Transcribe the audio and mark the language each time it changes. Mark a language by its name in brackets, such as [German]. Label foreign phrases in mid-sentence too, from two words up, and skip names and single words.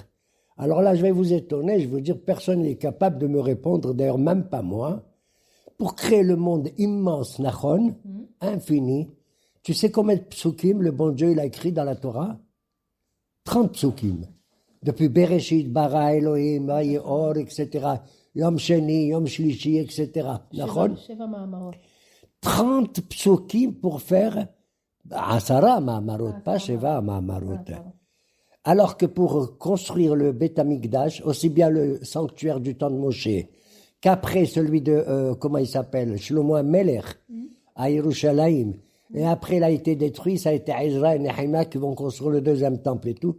[French] Alors là, je vais vous étonner, je vais vous dire, personne n'est capable de me répondre, d'ailleurs même pas moi. Pour créer le monde immense, Nachon, infini, tu sais combien de psukim le bon Dieu il a écrit dans la Torah? 30 psukim. [Hebrew] Depuis בראשית, ברא, אלהים, ויאמר, etc. יום שני, יום שלישי, etc. [French] Nachon? 30 psukim pour faire [Hebrew] עשרה מאמרות, [French] pas [Hebrew] שבעה מאמרות. [French] Alors que pour construire le [Hebrew] בית המקדש, [French] aussi bien le sanctuaire du temps de Moshe, qu'après celui de, comment il s'appelle, Shlomo HaMelech, à Yerushalayim, et après il a été détruit, ça a été Ezra et Nehemiah qui vont construire le deuxième temple et tout.